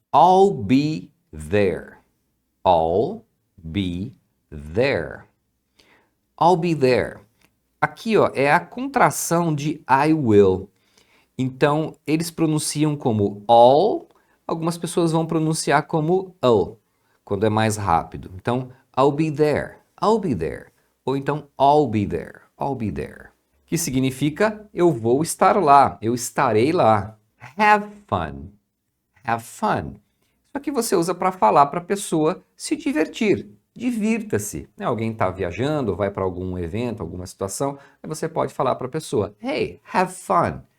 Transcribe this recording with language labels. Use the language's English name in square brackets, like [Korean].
[English] I'll be there. I'll be there. I'll be there. [Portuguese] Aqui, ó, é a contração de [English] I will. [Portuguese] Então, eles pronunciam como all, algumas pessoas vão pronunciar como oh, quando é mais rápido. Então, [English] I'll be there, I'll be there. [Portuguese] Ou então, [English] I'll be there, I'll be there. [Portuguese] Que significa, eu vou estar lá, eu estarei lá. [English] Have fun, have fun. [Portuguese] Isso aqui você usa para falar para a pessoa se divertir. Divirta-se. Alguém está viajando, vai para algum evento, alguma situação, aí você pode falar para a pessoa, [English] hey, have fun.